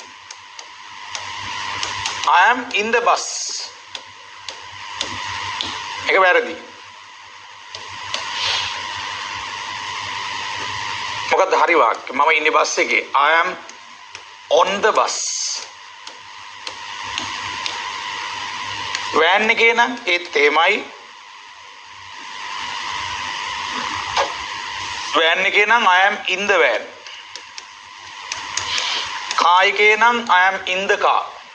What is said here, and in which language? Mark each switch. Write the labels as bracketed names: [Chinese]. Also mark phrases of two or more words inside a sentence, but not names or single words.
[English] I am in the bus. [Sinhala] ඒක වැරදි. මොකක්ද හරි වාක්‍ය? මම ඉන්නේ බස් එකේ. [English] I am on the bus. [Sinhala] වෑන් එකේ නම් ඒත් එහෙමයි. වෑන් එකේ නම් [English] I am in the van. [Sinhala] කාර් එකේ නම් [English] I am in the car.